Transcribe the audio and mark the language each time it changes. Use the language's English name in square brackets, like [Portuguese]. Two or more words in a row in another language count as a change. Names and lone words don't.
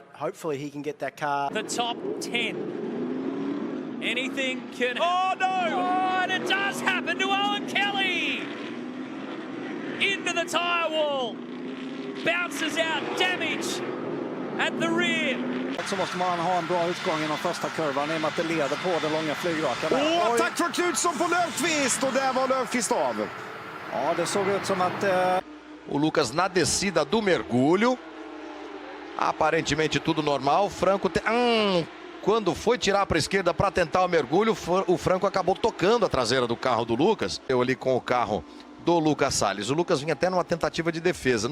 [English] Hopefully he can get that car. The top 10. Anything can... Oh, no! Oh, and it does happen to Owen Kelly! Into the tyre wall. Bounces out. Damage at the rear. [Swedish] Så måste man ha en bra utgång inom första kurvan i och med att det leder på den långa flygrakan. Tack för Knutsson på Löfqvist, och där var Löfqvist av. Ja, det såg ut som att... [Portuguese] O Lucas na descida do mergulho. Aparentemente tudo normal. Franco quando foi tirar para a esquerda para tentar o mergulho, o Franco acabou tocando a traseira do carro do Lucas. Eu ali com o carro do Lucas Salles. O Lucas vinha até numa tentativa de defesa.